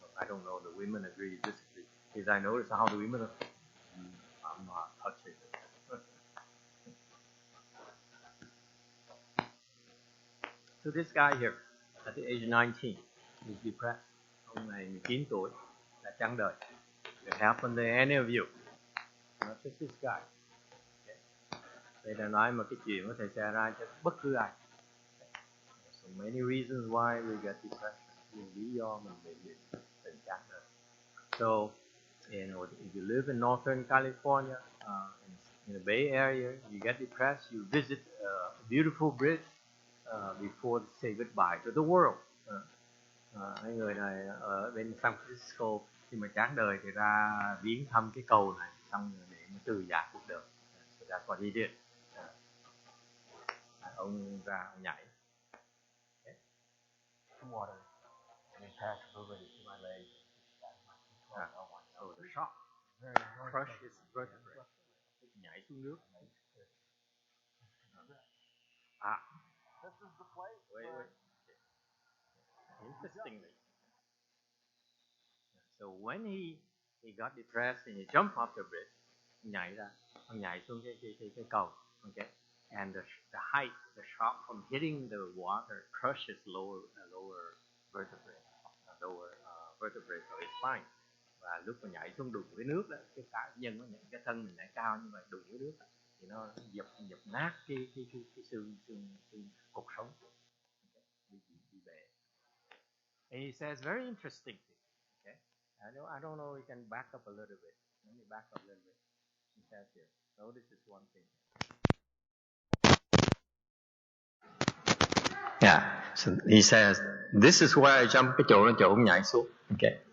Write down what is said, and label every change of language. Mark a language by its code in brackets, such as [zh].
[en] I don't know the women agree, disagree. Because I notice how the women are, I'm not touching it. So this guy here, at the age of 19, is depressed. [vi] Ông này 19 tuổi, đã chán đời. [en] It happened to any of you. Not just this guy. Okay. [vi] Đây là nói một cái chuyện có thể xảy ra cho bất cứ ai. [en] So many reasons why we get depression. [vi] Nhiều lý do mình bị tình chán đời. [en] So, if you live in Northern California, in the Bay Area, you get depressed, you visit a beautiful bridge before they say goodbye to the world. [vi] Mấy người này ở bên San Francisco khi mà chán đời thì ra viếng thăm cái cầu này xong rồi để từ giả cuộc đời. [en] So that's what he did. [vi] Ông ra ông nhảy. Okay. [en] Some water. And it passes over to my leg. So the shock crush his vertebrae. [vi] Nhảy xuống nước. [en] This is the place. Wait. Interestingly. So when he got depressed and he jumped off the bridge, [vi] ông nhảy xuống cái cầu. [en] Okay. And the height, the shock from hitting the water crushes lower vertebrae, vertebrae of his spine. [vi] Và lúc mà nhảy xuống đụng với nước đó, cái nhân nó nhảy, cái thân mình nhảy cao như vậy đụng với nước đó, thì nó dập nát cái xương cột sống, bị bể. [en] And he says very interesting thing. Okay, I don't know. You can back up a little bit. Let me back up a little bit. He says here. Notice this one thing. Yeah. So he says, this is where I jump [vi] cái chỗ ông nhảy xuống. [en] Okay.